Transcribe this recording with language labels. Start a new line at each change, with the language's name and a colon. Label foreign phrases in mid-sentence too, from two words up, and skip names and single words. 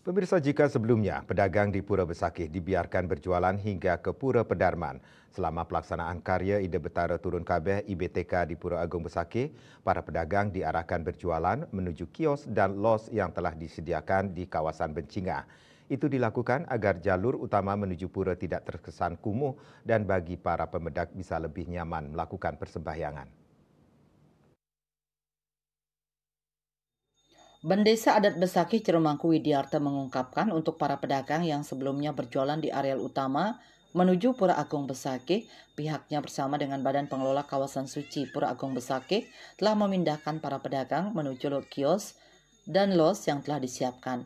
Indonesian: Pemirsa, jika sebelumnya pedagang di Pura Besakih dibiarkan berjualan hingga ke Pura Pedarman, selama pelaksanaan karya Ide Betara Turun Kabeh IBTK di Pura Agung Besakih, para pedagang diarahkan berjualan menuju kios dan los yang telah disediakan di kawasan Bencingah. Itu dilakukan agar jalur utama menuju pura tidak terkesan kumuh dan bagi para pemedak bisa lebih nyaman melakukan persembahyangan. Bendesa Adat Besakih Ciremangku Widiarta mengungkapkan untuk para pedagang yang sebelumnya berjualan di areal utama menuju Pura Agung Besakih, pihaknya bersama dengan Badan Pengelola Kawasan Suci Pura Agung Besakih telah memindahkan para pedagang menuju kios dan los yang telah disiapkan.